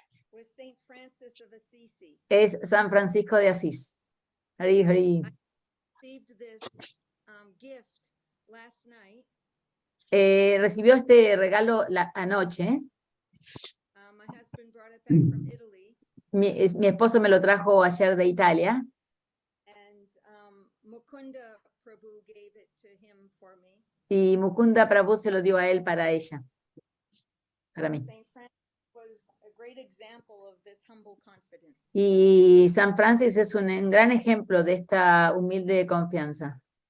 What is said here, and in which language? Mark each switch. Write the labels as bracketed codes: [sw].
[en] was Saint Francis of Assisi. [es] es San Francisco de Asís. Hari, hari. [en] Received this gift last night. [es] Recibió este regalo anoche. [en] My husband brought it back from Italy, [es] Mi esposo me lo trajo ayer de Italia. [en] and Mukunda Prabhu gave it to him for me. [es] Y Mukunda Prabhu se lo dio a él para ella, para mí. [en] Saint Francis was a great example of this humble confidence. [es] Y San Francis es un gran ejemplo de esta humilde confianza.